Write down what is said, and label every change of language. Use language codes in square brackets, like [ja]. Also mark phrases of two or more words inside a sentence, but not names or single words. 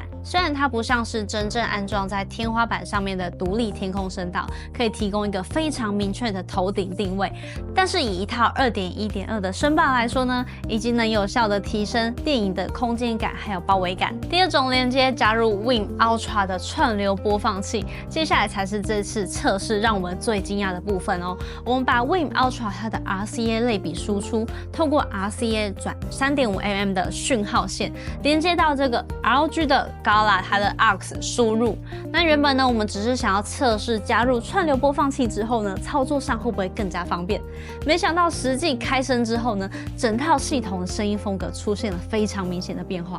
[zh] 雖然它不像是真正安裝在天花板上面的獨立天空聲道，可以提供一個非常明確的頭頂定位，但是以一套 2.1.2 的聲霸來說呢，已經能有效的提升電影的空間感還有包圍感。第二種連接加入 Win Ultra 的串流播放器，接下来才是這次測試讓我們最驚訝的部分哦。我們把 Win Ultra 它的 RCA 類比輸出，透過 RCA 轉 3.5mm 的訊號線連接到這個 ROG 的Gala 它的 AUX 輸入。那原本呢，我們只是想要測試加入串流播放器之後呢，操作上會不會更加方便？沒想到實際開聲之後呢，整套系統的聲音風格出現了非常明顯的變化。